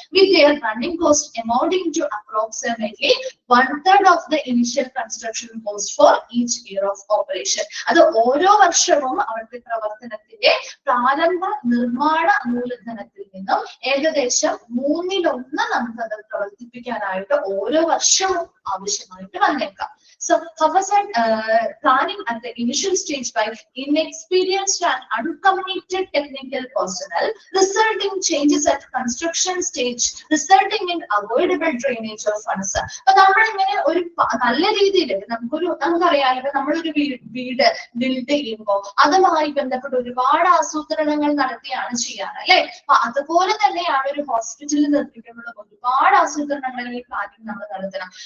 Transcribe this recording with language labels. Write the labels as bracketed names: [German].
[English] With their running cost amounting to approximately 1/3 of the initial construction cost for each year of operation. [Malayalam] അത് ഓരോ വർഷവും അവരുടെ പ്രവർത്തനത്തിന്റെ പ്രാരംഭ നിർമ്മാണ മൂലധനത്തിൽ നിന്നും ഏകദേശം 1/3 നമുക്കത് പ്രവർത്തിപ്പിക്കാനായിട്ട് ഓരോ വർഷവും ആവശ്യമായിട്ട് വന്നേക്കാം. [English] So, haphazard planning at the initial stage by inexperienced and uncommitted technical personnel, resulting changes at construction stage, resulting in avoidable drainage of funds. [Malayalam] അപ്പൊ നമ്മളിങ്ങനെ ഒരു നല്ല രീതിയിൽ നമുക്കറിയാലോ, നമ്മളൊരു വീട് ബിൽഡ് ചെയ്യുമ്പോൾ അതുമായി ബന്ധപ്പെട്ട് ഒരുപാട് ആസൂത്രണങ്ങൾ നടത്തിയാണ് ചെയ്യാറ് അല്ലെ. അപ്പൊ അതുപോലെ തന്നെയാണ് ഒരു ഹോസ്പിറ്റലിൽ നിർമ്മിക്കുമ്പോൾ ഒരുപാട് ആസൂത്രണങ്ങൾ ഈ പ്ലാനിങ് നമ്മൾ നടത്തണം.